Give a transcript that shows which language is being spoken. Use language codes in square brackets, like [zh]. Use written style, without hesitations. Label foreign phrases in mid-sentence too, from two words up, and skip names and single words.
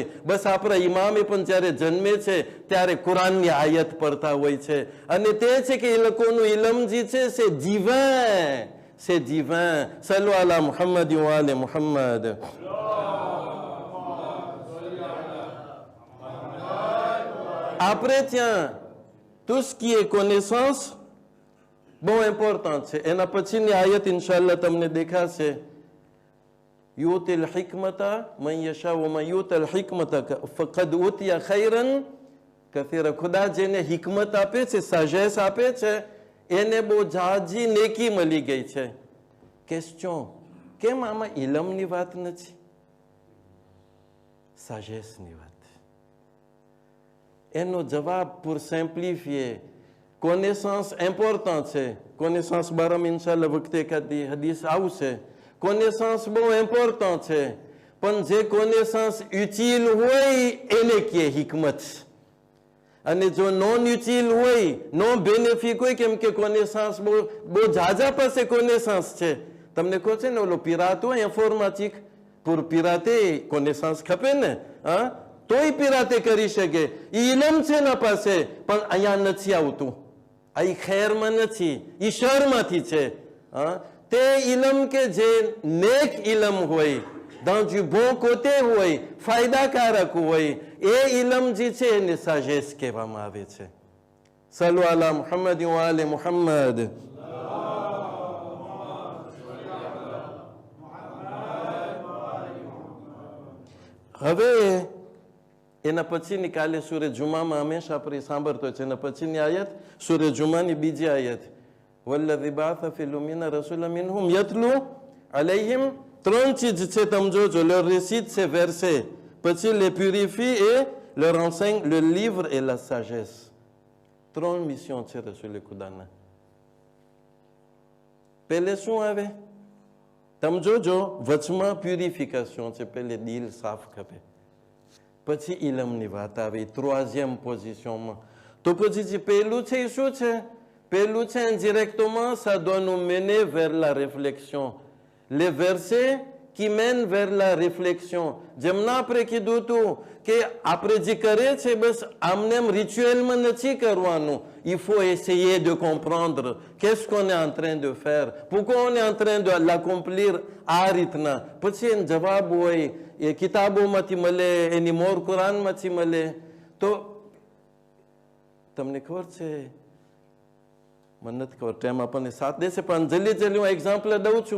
[gu] બસ આપણા ઇમામે પણ જ્યારે જન્મે છે ત્યારે કુરાનની આયત પડતા હોય છે, અને તે છે કે એ લોકોનું ઇલમ જે છે સે જીવન, સે જીવન. [ar] صلوا على محمد وآل محمد. [gu] આપણે ત્યાં [fr] tout ce qui est connaissance [gu] બહુ ઇમ્પોર્ટન્ટ છે. એના પછીની આયત ઇન્શાઅલ્લાહ તમને દેખાશે. [ar] يؤتي الحكمة من يشاء ومن يؤت الحكمة فقد أوتي خيرا كثيرا. [gu] ખુદા જેને હિકમત આપે છે, સાજેસ આપે છે, એને બહુ જાજી નેકી મળી ગઈ છે. ક્વેશ્ચન, કેમ આમાં ઇલમની વાત નથી, સાજેસની વાત? એનો જવાબ [fr] pour simplifier, connaissance important [gu] છે. connaissance બારામાં ઇન્શાઅલ્લાહ વખતે એકાદી હદીસ આવશે. connaissance બહુ important છે, પણ જે [fr] connaissance utile [gu] હોય એને કહે હિકમત, અને જો નોન યુટિલ હોય, નો બેનિફિક હોય, કેમ કે connaissance બહુ જાજા પાસે connaissance છે. તમને કહો છે ને ઓલો પિરાત હોય ઇન્ફોર્મેટિક, pour પિરાતે connaissance ખપે ને, તોય પિરાતે કરી શકે. ઇલમ છે એના પાસે, પણ અહીંયા નથી આવતું, આ ખેરમાં નથી, ઈ શરમાંથી છે. તે ઇલમ કે જે નેક ઇલમ હોય, [fr] dans du bon côté [gu] હોય, ફાયદાકારક હોય, એ ઇલમ જે છે એને સાજેસ કહેવામાં આવે છે. [ar] صلوا على محمد وآل محمد. [gu] હવે એના પછીની કાલે સૂરે જુમામાં હંમેશા આપણે સાંભળતો છે. એના પછીની આયત સૂરે જુમાની બીજી આયત, [ar] والذي بعث في الأميين رسولا منهم يتلو عليهم. [gu] 3 ચીજ છે, તમે જોજો. [fr] leur récite ces versets, પછી les purifie et leur enseigne le livre et la sagesse. [gu] 3 મિશન છે રસૂલે ખુદાના. પહેલે શું આવે? તમે જોજો, વચમાં પ્યુરિફિકેશન છે, પહેલે દિલ સાફ કરે, પછી ઇલમની વાત આવે ત્રોisième પોઝિશનમાં. તો પછી જે પહેલું છે એ શું છે? પહેલું છે [fr] indirectement, ça doit nous mener vers la réflexion. Les versets qui mènent vers la réflexion. [gu] જેમના આપણે કીધું હતું કે આપણે જે કરે છે બસ આમને એમ રિચ્યુઅલમાં નથી કરવાનું. [fr] Il faut essayer de comprendre qu'est-ce qu'on est en train de faire, pourquoi on est en train de l'accomplir [gu] આ રીતના. પછી એનો જવાબ હોય એ કિતાબોમાંથી મળે, એની મોર કુરાનમાંથી મળે. તો તમને ખબર છે, મને નથી ખબર, ટાઈમ આપણને સાથ દેશે, પણ જલ્દી હું એક્ઝામ્પલ દઉં છું.